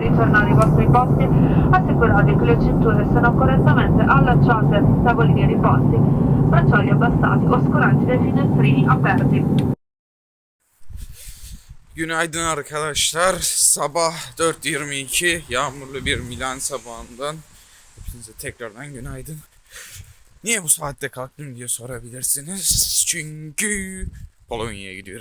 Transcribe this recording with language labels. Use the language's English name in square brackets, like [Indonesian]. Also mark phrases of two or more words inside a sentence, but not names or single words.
[Italian] tornare ai vostri posti, assicuratevi che le cinture siano correttamente allacciate, tavolini riposti, bracciali abbassati, oscuranti dai finestrini aperti. [Turkish] Günaydın arkadaşlar. Sabah 4:22 yağmurlu bir Milan sabahından hepinize tekrardan günaydın. Niye bu saatte kalktım diye sorabilirsiniz. Çünkü Polonya'ya gidiyorum.